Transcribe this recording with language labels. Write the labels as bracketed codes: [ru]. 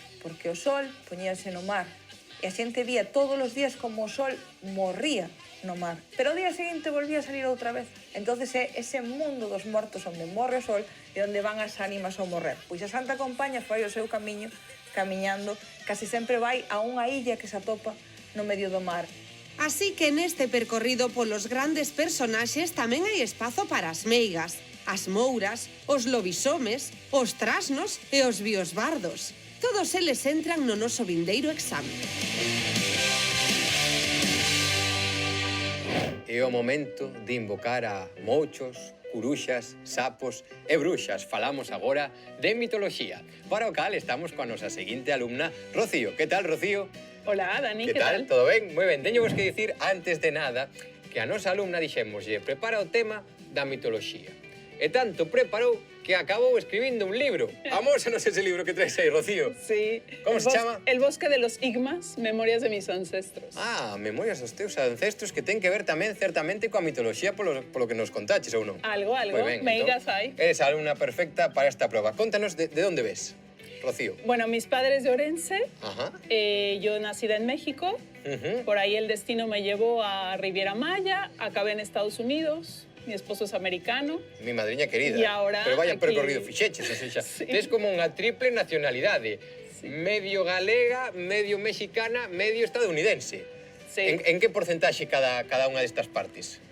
[gl] Porque o sol poñíase no mar e a xente vía todos os días como o sol morría no mar. Pero o día seguinte volvía a salir outra vez. Entonces é ese mundo dos mortos onde morre o sol e onde van as ánimas ao morrer. Pois a Santa Compaña fai o seu camiño camiñando, casi sempre vai a unha illa que se atopa no medio do mar. Así que neste percorrido polos grandes personaxes tamén hai espazo para as meigas, as mouras, os lobisomes, os trasnos e os biosbardos. Todos eles entran no noso vindeiro exame. É o momento de invocar a mochos, curuxas, sapos e bruxas. Falamos agora de mitoloxía. Para o cal estamos coa nosa seguinte alumna, Rocío. Que tal, Rocío? [es] Hola, Dani, [gl] que tal? Todo ben? Moi ben. Teño vos que dicir, antes de nada, que a nosa alumna dixémoslle prepara o tema da mitoloxía. E tanto preparou que acabou escribindo un libro. Amósanos ese libro que traes aí, Rocío. Sí. Como se chama? [es] El bosque de los Igmas, memorias de mis ancestros. [gl] Ah, memorias dos teus ancestros, que ten que ver tamén, certamente, coa mitoloxía polo que nos contaches, ou non? Algo. Meigas hai. Eres a alumna perfecta para esta proba. Contanos de onde ves, Rocío. [es] Bueno, mis padres de Orense. Ajá. Yo nacida en México. Por ahí el destino me llevó a Riviera Maya. Acabé en Estados Unidos. Mi esposo es americano. Mi madriña querida. Y ahora pero vaya aquí... [gl] percorrido fixeches, [es] o sea, [gl] sí. Tes como unha triple nacionalidade. Sí. Medio galega, medio mexicana, medio estadounidense. Sí. En que porcentaxe cada unha destas partes?